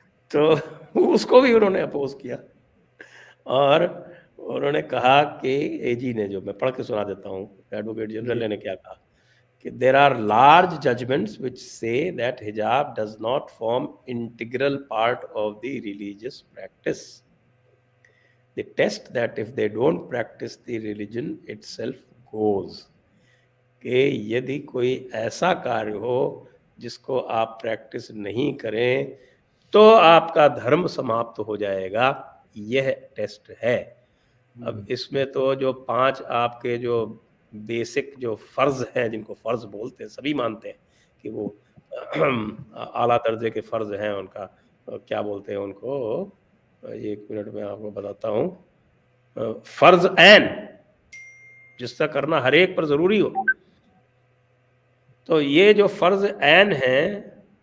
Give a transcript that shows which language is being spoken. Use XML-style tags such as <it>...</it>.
<hi>तो उसको भी उन्होंने अपोज किया। और उन्होंने कहा कि एजी ने, जो मैं पढ़ के सुना देता हूँ, एडवोकेट जनरल ने क्या कहा कि</hi> <en>there are large judgments which say that hijab does not form integral part of the religious practice. They test that if they don't practice the religion itself goes.</en> <hi>कि यदि कोई ऐसा कार्य हो जिसको आप प्रैक्टिस नहीं करें तो आपका धर्म समाप्त हो जाएगा, यह टेस्ट है। अब इसमें तो जो 5 आपके जो बेसिक जो फ़र्ज़ हैं, जिनको फ़र्ज़ बोलते हैं, सभी मानते हैं कि वो आला दर्जे के फ़र्ज़ हैं, उनका क्या बोलते हैं उनको, 1 मिनट में आपको बताता हूँ, फ़र्ज़ ऐन, जिसका करना हर एक पर ज़रूरी हो। तो ये जो फ़र्ज़ ऐन हैं</hi>